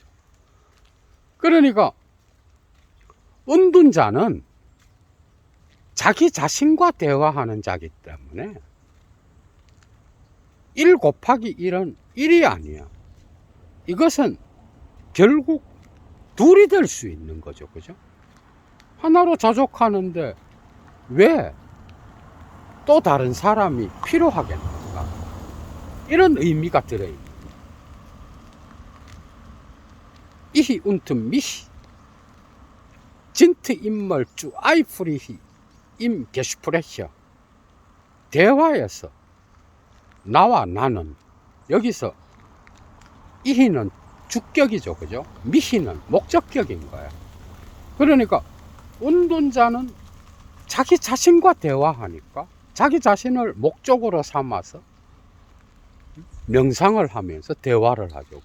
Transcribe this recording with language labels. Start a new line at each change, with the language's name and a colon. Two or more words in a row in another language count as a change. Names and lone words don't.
Korean: 그러니까 은둔자는 자기 자신과 대화하는 자기 때문에 1 곱하기 1은 1이 아니야. 이것은 결국 둘이 될 수 있는 거죠. 그죠? 하나로 자족하는데 왜 또 다른 사람이 필요하겠는가? 이런 의미가 들어있는 거예요.
German: Ich und mich sind immer zu eifrig im Gespräch.
Korean: 대화에서 나와 나는, 여기서 이히는 주격이죠. 그죠? 미히는 목적격인 거야. 그러니까 은둔자는 자기 자신과 대화하니까 자기 자신을 목적으로 삼아서 명상을 하면서 대화를 하죠.